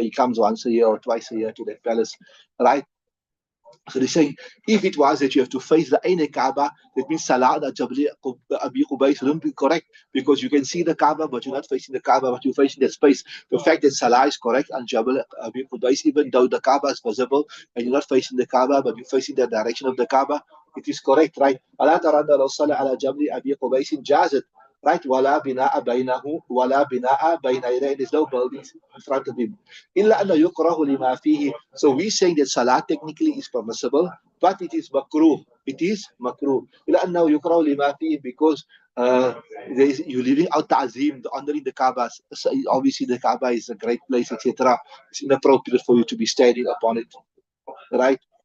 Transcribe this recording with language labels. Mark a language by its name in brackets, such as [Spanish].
[English] He comes once a year or twice a year to that palace, right? So they say, if it was that you have to face the Ain Kaaba, that means Salah al Jabli Abi Qubays wouldn't be correct, because you can see the Kaaba, but you're not facing the Kaaba, but you're facing that space. The fact that Salah is correct on Jabal Abi Qubays, even though the Kaaba is visible and you're not facing the Kaaba, but you're facing the direction of the Kaaba, it is correct, right? [Arabic] ألا ترى أن لو صلى على جبل أبي قبيس جازت, right? ولا بناء بينه ولا بناء بين يديه. [English] There's no buildings in front of him. [Arabic] إلا أن يكره لما فيه. [English] So we saying that salah technically is permissible, but it is makruh. It is makruh. [Arabic] إلا أنه يكره لما فيه, [English] because you're leaving out ta'zim, the honoring the Kaaba. So obviously the Kaaba is a great place, etc. It's inappropriate for you to be standing upon it, right?